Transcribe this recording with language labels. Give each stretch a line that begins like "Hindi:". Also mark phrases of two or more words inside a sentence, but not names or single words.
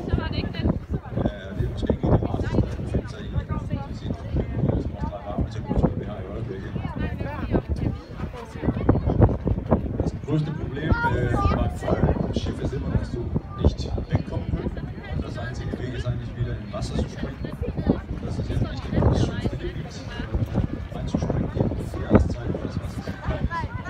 Danish: Det er måske ikke det rareste at befinde sig i sit temperatur, vi har i øjeblikket.
German: Das größte Problem beim Feuer des Schiffes ist immer, dass du nicht wegkommen kannst. Das einzige Weg ist eigentlich wieder in Wasser zu springen. Das ist jetzt nicht immer das schönste Gebiet, reinzuspringen in die Jahreszeit, wo das Wasser so kalt ist.